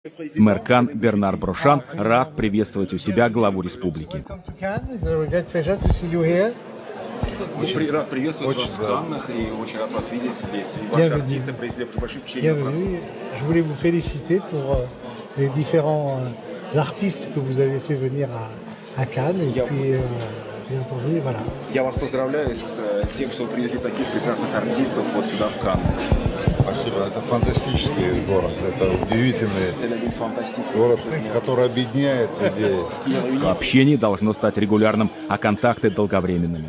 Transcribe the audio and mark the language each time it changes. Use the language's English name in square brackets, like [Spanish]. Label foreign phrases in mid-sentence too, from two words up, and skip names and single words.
[Russian] Мэр Канн Бернар Брошан рад приветствовать у себя главу республики. Очень рад приветствовать вас в Каннах и очень рад вас видеть здесь. И ваши артисты произвели большое впечатление на Францию. [French] Je voulais vous féliciter pour les différents artistes que vous avez fait venir à Cannes. Et puis, bien entendu, voilà. [Russian] Я вас поздравляю с тем, что вы привезли таких прекрасных артистов вот сюда, в Канны. Спасибо. Это фантастический город. Это удивительный город, который объединяет людей. Общение должно стать регулярным, а контакты долговременными.